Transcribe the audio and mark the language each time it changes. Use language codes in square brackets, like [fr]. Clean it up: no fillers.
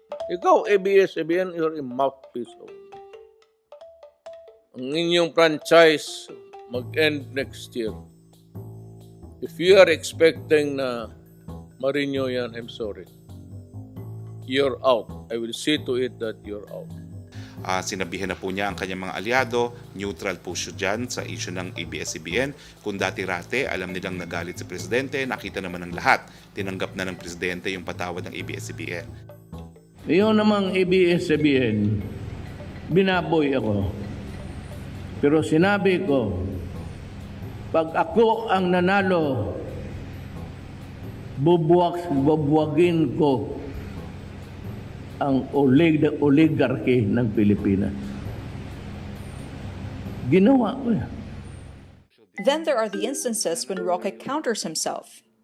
[en] Ikaw, ABS-CBN, you're a mouthpiece. [tl] Ang inyong franchise mag-end next year. [en] If you are expecting [tl] na ma-renew yan, [en] I'm sorry. You're out. I will see to it that you're out. [tl] Sinabihan na po niya ang kanyang mga aliado, neutral po siya dyan sa issue ng ABS-CBN. Kung dati-rate, alam nilang nagalit sa presidente, nakita naman ng lahat. Tinanggap na ng presidente yung patawad ng ABS-CBN. Yung namang ABS-CBN, binaboy ako. Pero sinabi ko, pag ako ang nanalo, bubuwagin ko ang oligarchy ng Pilipinas. Ginawa ko yan. [en] Then there are the instances when Roque counters himself.